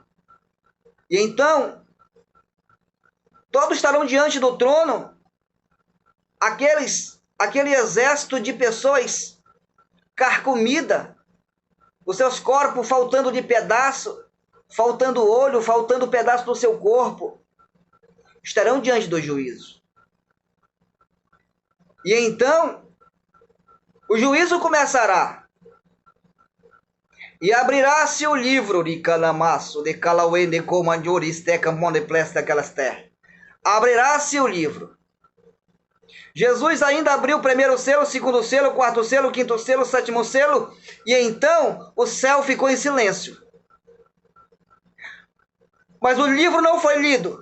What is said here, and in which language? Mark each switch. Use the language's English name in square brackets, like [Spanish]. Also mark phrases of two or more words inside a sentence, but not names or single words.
[Portuguese] E então, todos estarão diante do trono, aquele exército de pessoas carcomida, os seus corpos faltando de pedaço, faltando olho, faltando pedaço do seu corpo, estarão diante do juízo. E então, o juízo começará. E abrirá-se o livro de calamaço, de calauê, de comandiori, esteca, monde, plesta, aquelas terras. Abrirá-se o livro. Jesus ainda abriu o primeiro selo, o segundo selo, o quarto selo, o quinto selo, o sétimo selo, e então o céu ficou em silêncio. Mas o livro não foi lido.